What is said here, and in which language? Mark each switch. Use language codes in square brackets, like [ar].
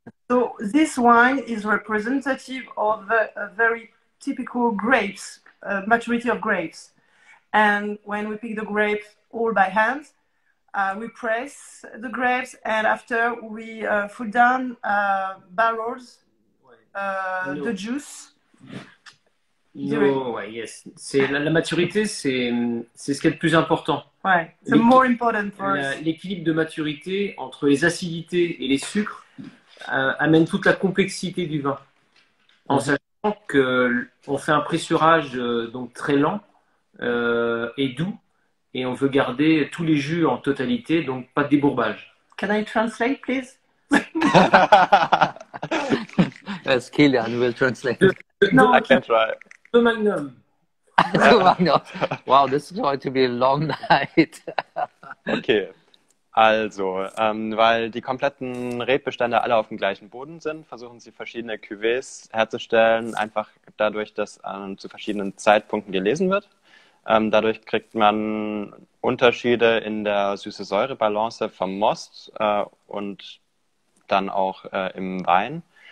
[en] So this wine is representative of a very typical grapes, maturity of grapes. And when we pick the grapes all by hand, we press the grapes, and after we put down barrels, the juice. No, yes. [fr] La maturité, c'est ce qui est le plus important. Ouais, c'est [en] more important for us. [fr] L'équilibre de maturité entre les acidités et les sucres amène toute la complexité du vin. En sachant qu'on fait un pressurage donc très lent et doux, et on veut garder tous les jus en totalité, donc pas de débourbage. [en] Can I translate, please? Yes, Kilian will translate. No, I can try. The Magnum. Wow, this is going to be a long night. [de] Okay, also, weil die kompletten Rebestände alle auf dem gleichen Boden sind, versuchen sie verschiedene Cuvées herzustellen, einfach dadurch, dass zu verschiedenen Zeitpunkten gelesen wird. Dadurch kriegt man Unterschiede in der Süße-Säure-Balance vom Most und dann auch im Wein.